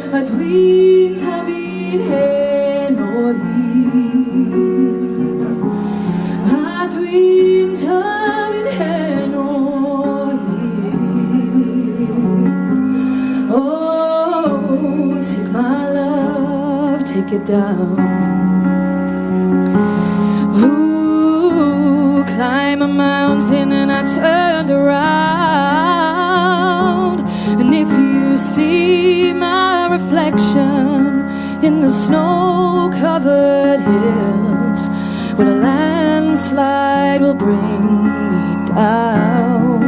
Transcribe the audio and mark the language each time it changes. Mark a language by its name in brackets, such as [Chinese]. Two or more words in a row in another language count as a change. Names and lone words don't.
[Welsh] dwi'n tyfu'n hen o hyd. A dwi'n tyfu'n hen o hyd. [English] Oh, take my love, take it down. Ooh, climb a mountain and I turned around. And if you see my reflection in the snow-covered hills, well, a landslide will bring me down.